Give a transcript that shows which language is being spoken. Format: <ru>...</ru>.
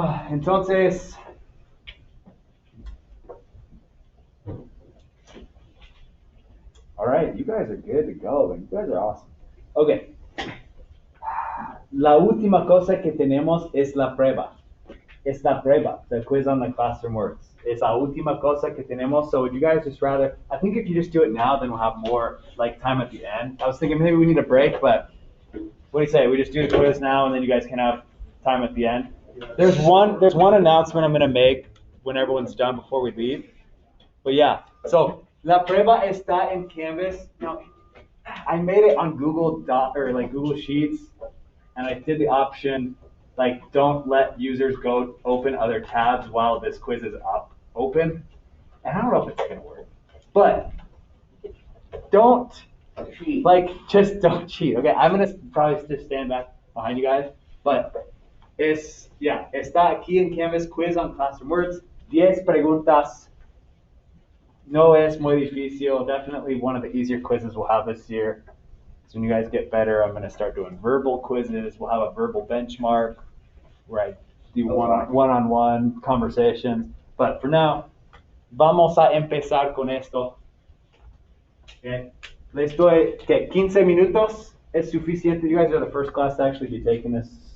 <en>Entonces, all right, you guys are good to go. You guys are awesome. Okay.</en> <es>La última cosa que tenemos es la prueba. Es la prueba,</es> <en>the quiz on the classroom words.</en> <es>It's la última cosa que tenemos.</es> <en>So would you guys just rather, I think if you just do it now, then we'll have more like time at the end. I was thinking maybe we need a break, but what do you say? We just do the quiz now and then you guys can have time at the end. There's one announcement I'm going to make when everyone's done before we leave. But yeah, so</en> <es>la prueba está en Canvas.</es> <en>Now, I made it on Google Google Sheets, and I did the option like don't let users go open other tabs while this quiz is open. And I don't know if it's gonna work, but don't just don't cheat. Okay, I'm gonna probably just stand back behind you guys, but</en> <es>está aquí en Canvas Quiz on Classroom Words. 10 preguntas. No es muy difícil.</es> <en>Definitely one of the easier quizzes we'll have this year. So when you guys get better, I'm going to start doing verbal quizzes. We'll have a verbal benchmark where I do one-on-one conversations. But for now,</en> <es>vamos a empezar con esto.</es> <en>Okay.</en> <es>Les doy 15 minutos es suficiente.</es> <en>You guys are the first class to actually be taking this.</en>